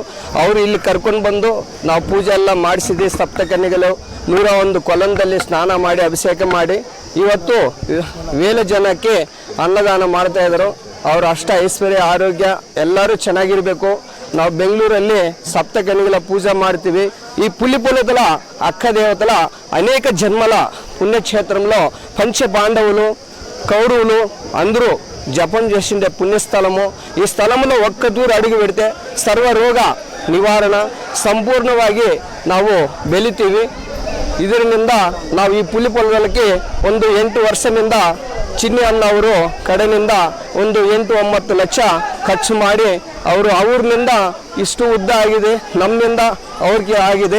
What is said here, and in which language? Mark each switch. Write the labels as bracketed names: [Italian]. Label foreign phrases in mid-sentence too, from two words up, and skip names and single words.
[Kannada] ಅವರು ಇಲ್ಲಿ ಕರ್ಕೊಂಡು ಬಂದು ನಾವು ಪೂಜೆ ಎಲ್ಲ ಮಾಡಿಸಿದ್ವಿ. ಸಪ್ತಕನ್ಯಗಳು 101 ಕೊಲಂದಲ್ಲಿ ಸ್ನಾನ ಮಾಡಿ ಅಭಿಷೇಕ ಮಾಡಿ ಇವತ್ತು ವೇಲ ಜನಕ್ಕೆ ಅನ್ನದಾನ ಮಾಡ್ತಾ ಇದ್ರು. ಅವ್ರ ಅಷ್ಟ ಐಶ್ವರ್ಯ ಆರೋಗ್ಯ ಎಲ್ಲರೂ ಚೆನ್ನಾಗಿರಬೇಕು. ನಾವು ಬೆಂಗಳೂರಲ್ಲಿ [Telugu] సప్తకన్యల పూజ [Kannada] ಮಾಡ್ತೀವಿ. [Telugu] ఈ పులిపొలతల అక్క దేవతల అనేక జన్మల పుణ్యక్షేత్రంలో పంచపాండవులు కౌరవులు అందరూ జపం చేసిండే పుణ్యస్థలము. ఈ స్థలంలో ఒక్క దూరు అడుగు పెడితే [Kannada] ಸರ್ವರೋಗ ನಿವಾರಣ ಸಂಪೂರ್ಣವಾಗಿ ನಾವು ಬೆಳಿತೀವಿ. ಇದರಿಂದ ನಾವು ಈ ಪುಲಿಪೊಲಕ್ಕೆ ಒಂದು 8 ವರ್ಷದಿಂದ ಚಿನ್ನಿ ಅಣ್ಣ ಅವರು ಕಡೆಯಿಂದ ಒಂದು 8-9 ಲಕ್ಷ ಖರ್ಚು ಮಾಡಿ ಅವರು ಅವ್ರನಿಂದ ಇಷ್ಟು ಉದ್ದ ಆಗಿದೆ, ನಮ್ಮಿಂದ ಅವ್ರಿಗೆ ಆಗಿದೆ.